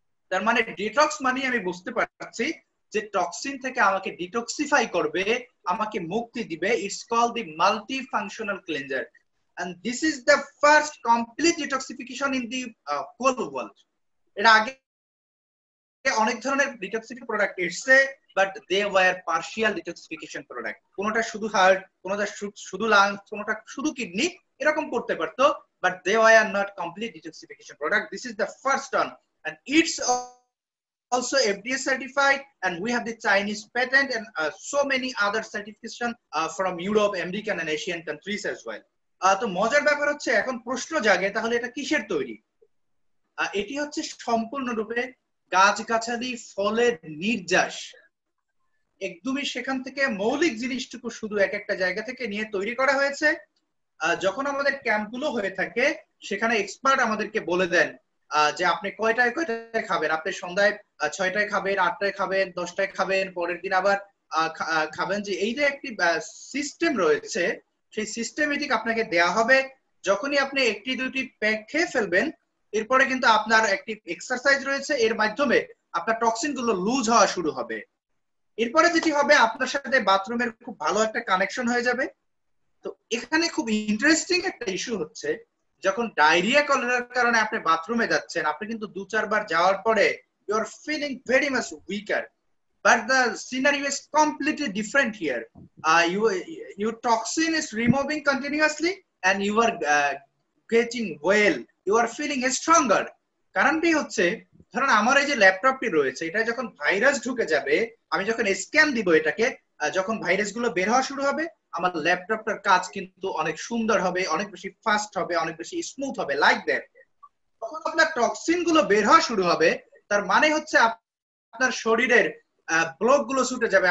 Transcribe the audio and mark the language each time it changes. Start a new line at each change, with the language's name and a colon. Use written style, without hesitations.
Bangla: তার মানে ডিটক্স মানে আমি বুঝতে পারছি যে টক্সিন থেকে আমাকে ডিটক্সিফাই করবে, আমাকে মুক্তি দিবে।
English: It's called the multi functional cleanser and this is the first complete detoxification in the whole world.
Bangla: এর আগে অনেক ধরনের ডিটক্সিফিকেশন প্রোডাক্ট এসেছে,
English: But they were partial detoxification product.
Bangla: কোনটা শুধু হার্ট, কোনটা শুধু লাংস, কোনটা শুধু কিডনি, এরকম করতে পারতো,
English: But they were not complete detoxification product. This is the first one and it's also FDA certified, and we have the Chinese patent and so many other certification from Europe, American and Asian countries as well.
Bangla: তো মজার ব্যাপার হচ্ছে এখন প্রশ্ন জাগে তাহলে এটা কিসের তৈরি? এটি হচ্ছে সম্পূর্ণরূপে গাছগাছালি ফলের নির্যাস, একদমই সেখান থেকে মৌলিক জিনিসটুকু শুধু এক একটা জায়গা থেকে নিয়ে তৈরি করা হয়েছে। যখন আমাদের ক্যাম্পগুলো হয়ে থাকে সেখানে এক্সপার্ট আমাদেরকে বলে দেন যে আপনি কয়টায় খাবেন, আপনি সন্ধ্যায় 6টায় খাবেন, 8টায় খাবেন, 10টায় খাবেন, পরের দিন আবার খাবেন, যে এই যে একটি সিস্টেম রয়েছে সেই সিস্টেমেটিক আপনাকে দেয়া হবে। যখনই আপনি একটি দুটি প্যাক খেয়ে ফেলবেন এরপরে কিন্তু আপনার একটি এক্সারসাইজ রয়েছে, এর মাধ্যমে আপনার টক্সিন গুলো লুজ হওয়া শুরু হবে। এরপরে যেটি হবে আপনার সাথে বাথরুমের খুব ভালো একটা কানেকশন হয়ে যাবে। তো এখানে খুব ইন্টারেস্টিং একটা ইস্যু হচ্ছে যখন ডায়রিয়া কলেরার কারণে আপনি বাথরুমে যাচ্ছেন, আপনি কিন্তু 2-4 বার যাওয়ার পরে
English: You are feeling very much weaker, but the scenario is completely different here. Your toxin is removing continuously and you are getting well, you are feeling stronger.
Bangla: কারণটি হচ্ছে ধরুন আমার এই যে ল্যাপটপটি রয়েছে এটা যখন ভাইরাস ঢুকে যাবে, আমি যখন স্ক্যান দিব এটাকে, যখন ভাইরাস গুলো বের হওয়া শুরু হবে আমার ল্যাপটপটার কাজ কিন্তু অনেক সুন্দর হবে, অনেক বেশি ফাস্ট হবে, অনেক বেশি স্মুথ হবে, লাইক দ্যাট। তখন আপনার টক্সিন গুলো বের হওয়া শুরু হবে, তার মানে হচ্ছে আপনার শরীরের ব্লক গুলো ছুটে যাবে।